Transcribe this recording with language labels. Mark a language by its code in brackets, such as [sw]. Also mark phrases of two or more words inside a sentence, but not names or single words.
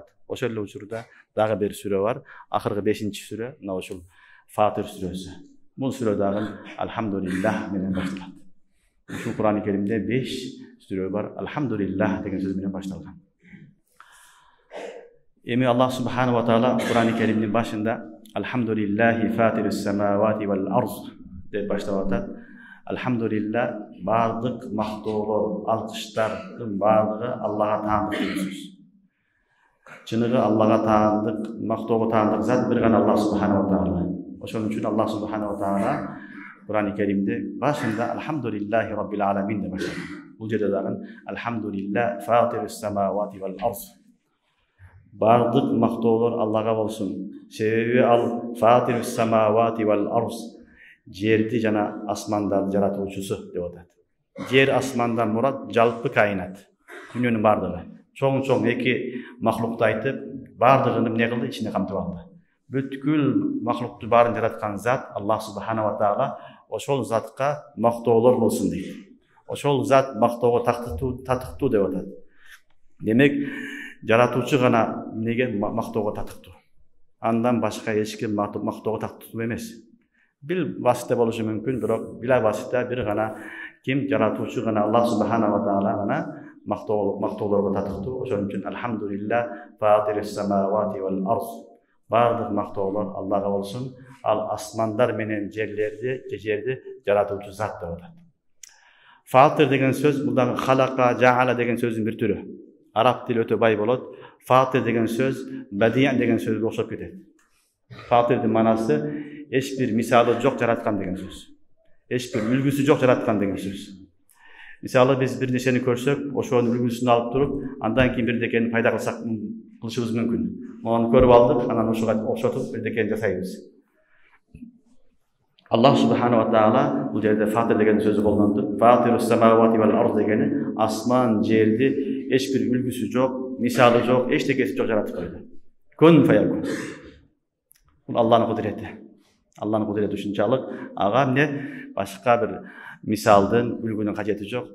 [ky] Ошол эле учурда дагы бир сүрө бар. Акыркы 5-сүрө, мына ушул Фатир сүрөсү. Бул сүрө дагы алхамдулилlah менен башталат. Ушул Кур'ан-ы Керимде 5 сүрө бар. Алхамдулилlah деген сөз менен башталган. Эми [ar] الله سبحانه وتعالى [ky] Кур'ан-ы Керимдин башында [ar] الحمد لله فاطر السماوات والأرض [ky] деп баштап атат. Alhamdulillah бардык мактоолор, алкыштардын бардыгы Аллага таандык деген сөз. Чыныгы Аллага таандык, мактоого таандык зат бир гана [ar] الله سبحانه وتعالى. [ky] Ошон үчүн [ar] الله سبحانه وتعالى [ky] Кур'ан-ы Керимде башында [ar] الحمد لله رب العالمين [ky] деп баштаган. Бул жерде дагы [ar] الحمد لله فاطر السماوات والأرض. [ky] Бардык мактоолор Аллага болсун. Себеби ал [ar] فاطر السماوات والأرض, [ky] жерди жана асмандарды жаратуучусу деп атат. Жер асмандан мурат жалпы кайнат, дүйнөнүн бардыгы. Чоң эки махлукту айтып, бардыгын эмне кылды? Ичине камтып алды. Бүткүл махлукту баарын жараткан зат [ar] الله سبحانه وتعالى [ky] ошол затка мактоолор болсун дейт. Ошол зат мактоого татыктуу деп атат. Демек, жаратуучу гана эмнеге мактоого татыктуу. Андан башка эч ким мактоого татыктуу эмес. Бир васита болушу мүмкүн, бирок [ar] بلا واسطة [ky] бир гана ким жаратуучу гана [ar] الله سبحانه وتعالى [ky] гана мактоолорго татыктуу. Ошон үчүн [ar] الحمد لله فاطر السماوات والأرض. [ky] Бардык мактоолор Аллага болсун. Ал асмандар менен жерди жаратуучу зат деп атат. Фатир деген сөз мындан [ar] خلق، جعل [ky] деген сөздүн бир түрү. Араб тили өтө бай болот. Фатир деген сөз бадия деген сөзгө окшоп кетет. Фатирдин манасы эч бир мисалы жок жараткан деген сөз. Эч бир үлгүсү жок жараткан деген сөз. Мисалы биз бир нерсени көрсөк, ошонун үлгүсүн алып туруп, андан кийин бирдекени пайда кылышыбыз мүмкүн. Мону көрүп алдык, анан ошого окшотуп бирдекени жасайбыз. [ar] الله سبحانه وتعالى [ky] бул жерде фатир деген сөздү колдонду. [ar] فاطر السماوات والأرض [ky] дегени асман, жерди эч бир үлгүсү жок, мисалы жок, эчтекеси жок жаратып койду. [ar] كن فيكون. [ky] Бул Аллахтын кудурети. Аллахтын кудурети ушунчалык, ага эмне башка бир мисалдын, үлгүнүн кажети жок.